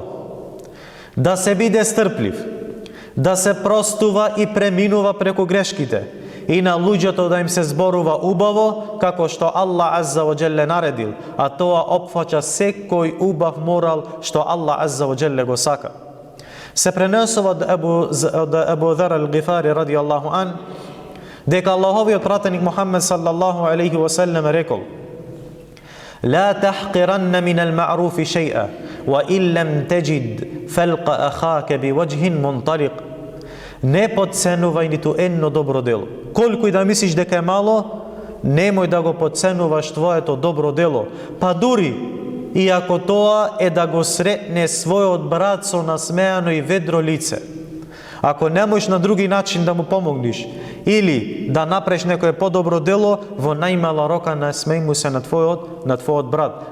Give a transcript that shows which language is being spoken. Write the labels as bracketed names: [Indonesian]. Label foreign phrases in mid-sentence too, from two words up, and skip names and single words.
[Macedonian] Да се биде стрплив, да се простува и преминува преку грешките и на луѓето да им се зборува убаво, како што Аллах [Arabic] عز وجل [Macedonian] наредил, а тоа опфаќа секој убав морал што Аллах [Arabic] عز وجل [Macedonian] го сака. Се пренесува од Абу ذر ал-Гифари [Arabic] رضي الله عن, [Macedonian] дека Аллаховиот пратеник Мухаммед [Arabic] صلى الله عليه وسلم [Macedonian] рекол: [Arabic] لا تحقرن من المعروف شيئا وإن لم تجد فلق أخاك بوجه منطلق. [Macedonian] Не подценувај ниту едно добро дело. Колку и да мислиш дека е мало, немој да го подценуваш твоето добро дело. Па дури и ако тоа е да го сретне својот брат со насмеано и ведро лице. Ако не можеш на други начин да му помогнеш или да направиш некое подобро дело, во најмала рока насмеј му се на твојот брат.